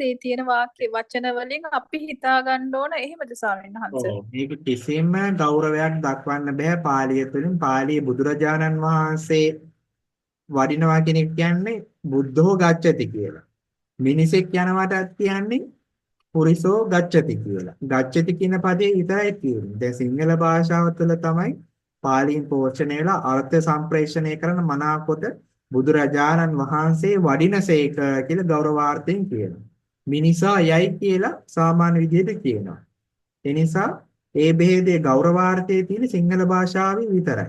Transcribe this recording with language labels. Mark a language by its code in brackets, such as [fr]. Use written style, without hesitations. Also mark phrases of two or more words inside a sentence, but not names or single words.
[si] ඒ තියෙන වාක්‍ය වචන වලින් අපි හිතා ගන්න ඕන එහෙමද ස්වාමීන් වහන්සේ? මේක කිසිම ගෞරවයක් දක්වන්න බෑ පාලිය තුළින්. පාලියේ බුදුරජාණන් වහන්සේ වඩිනවා කියන එක කියන්නේ [pi] බුද්ධෝ ගච්ඡති [si] කියලා. මිනිසෙක් යනවටත් කියන්නේ [pi] පුරිසෝ ගච්ඡති [si] කියලා. ගච්ඡති කියන පදේ විතරයි තියෙන්නේ. දැන් සිංහල භාෂාව තුළ තමයි පාලියෙන් පෝෂණය වෙලා අර්ථ සම්ප්‍රේෂණය කරන මනාකොට බුදුරජාණන් වහන්සේ වඩිනසේක කියලා ගෞරවාර්ථයෙන් කියනවා. මිනිසා යයි කියලා සාමාන්‍ය විදිහට කියනවා. ඒ නිසා ඒ බෙහෙදේ ගෞරවාර්ථයේ තියෙන සිංහල භාෂාවේ විතරයි.